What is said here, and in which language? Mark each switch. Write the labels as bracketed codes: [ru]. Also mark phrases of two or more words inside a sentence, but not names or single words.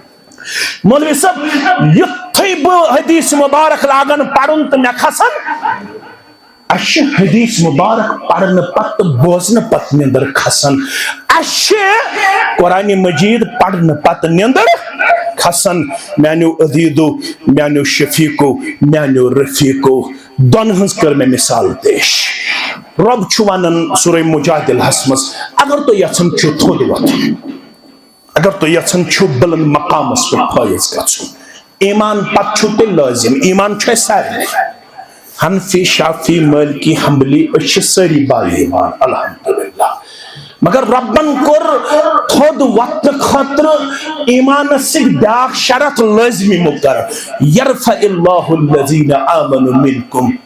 [ks] مولوی صٲب یُتھُے بہٕ حدیث مبارک لاگن پرُن تہٕ مےٚ کھسن اَسہِ چھِ حدیث مبارک پرنہٕ پتہٕ بوزنہٕ پتہٕ نِندٕر کھسان اَسہِ چھِ قرآن مجید پرنہٕ پتہٕ نِندٕر کھسان میانیو عزیزو میانیو شفیقو میانیو رفیقو دون ہنز کر میں مثال پیش رب چھُ ونان سورہ مجادلہس مز اگر تو یژھان چھُ تھوٚد وۄتھُن اگر تو یژھان چھُ بلند مقامس پٮ۪ٹھ فٲیض گژھُن ایمان پتہٕ چھُ تیٚلہِ لٲزم ایمان چھُ اَسہِ سارنٕے حنفی شافی مالکی حنبلی أسۍ چھِ سٲری با ایمان الحمدللہ مگر ربن کور تھوٚد وقت خاطر ایمانس سۭتۍ بیاکھ شرط لازمی مقرر [ar] یرفع اللہ الذین آمنوا منکم